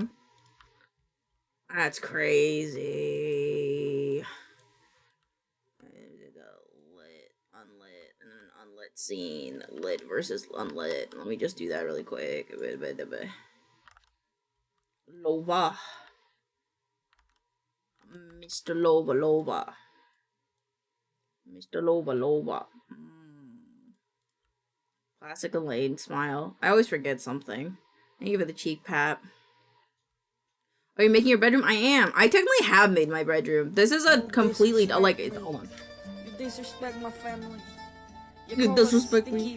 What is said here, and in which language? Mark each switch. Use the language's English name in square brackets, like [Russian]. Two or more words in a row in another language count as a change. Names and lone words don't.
[English] That's crazy. Lit, unlit, and an unlit scene. Lit versus unlit. Let me just do that really quick. Lit Lova. Mr. Lova Lova. Mr. Lova Lova. Classic Elaine smile. I always forget something. I give it the cheek pat. Are you making your bedroom? I am. I technically have made my bedroom. This is a completely like. Hold on. You disrespect my family. You disrespect me.